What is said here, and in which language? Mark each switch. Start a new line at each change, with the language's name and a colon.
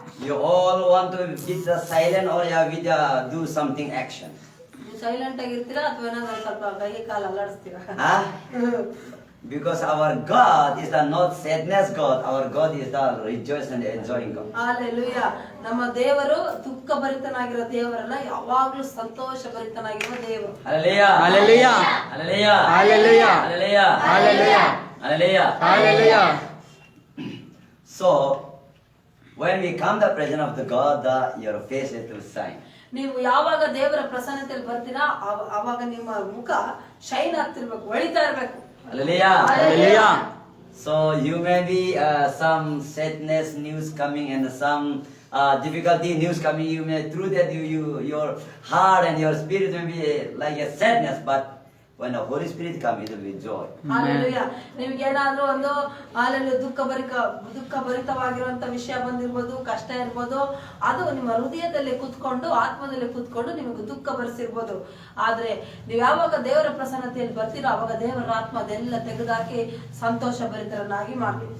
English: You all want to be silent or with do something action?
Kannada: ನೀವು silent ಆಗಿರ್ತೀರಾ ಅಥವಾ ಏನಾದರೂ ಸ್ವಲ್ಪ ಕೈ ಕಾಲು ಅಲ್ಲಾಡಿಸ್ತೀರಾ?
English: Because our God is the not sadness God. Our God is the rejoicing and enjoying God. Hallelujah.
Kannada: ನಮ್ಮ ದೇವರು ದುಃಖ ಭರಿತನಾಗಿರೋ ದೇವರಲ್ಲ, ಯಾವಾಗಲೂ ಸಂತೋಷ ಭರಿತನಾಗಿರುವ ದೇವರು.
English: Hallelujah. Hallelujah. Hallelujah. Hallelujah. Hallelujah. Hallelujah. Hallelujah. Hallelujah. So, when we come to the presence of the God, your face is to shine.
Kannada: ನೀವು ಯಾವಾಗ ದೇವರ ಪ್ರಸನ್ನತೆಯಲ್ಲಿ ಬರ್ತೀರಾ ಅವಾಗ ನಿಮ್ಮ ಮುಖ ಶೈನ್ ಆಗ್ತಿರ್ಬೇಕು, ಹೊಳಿತಾ ಇರ್ಬೇಕು.
English: Hallelujah. Hallelujah. So you may be some sadness news coming and some difficulty news coming. You may through that your heart and your spirit may be like a sadness, but when the Holy Spirit comes, it will be joy. Hallelujah.
Kannada: ನಿಮ್ಗೇನಾದ್ರೂ ಒಂದು hallelujah ದುಃಖ ಭರಿತವಾಗಿರುವಂತ ವಿಷಯ ಬಂದಿರ್ಬೋದು, ಕಷ್ಟ ಇರ್ಬೋದು, ಅದು ನಿಮ್ಮ ಹೃದಯದಲ್ಲಿ ಕುತ್ಕೊಂಡು ಆತ್ಮದಲ್ಲಿ ಕುತ್ಕೊಂಡು ನಿಮಗೆ ದುಃಖ ಭರಿಸಿರ್ಬೋದು. ಆದ್ರೆ ನೀವು ಯಾವಾಗ ದೇವರ ಪ್ರಸನ್ನತೆಯಲ್ಲಿ ಬರ್ತೀರೋ ಅವಾಗ ದೇವರ ಆತ್ಮ ಅದೆಲ್ಲ ತೆಗೆದಾಕಿ ಸಂತೋಷ ಭರಿತರನ್ನಾಗಿ ಮಾಡ್ಲಿ.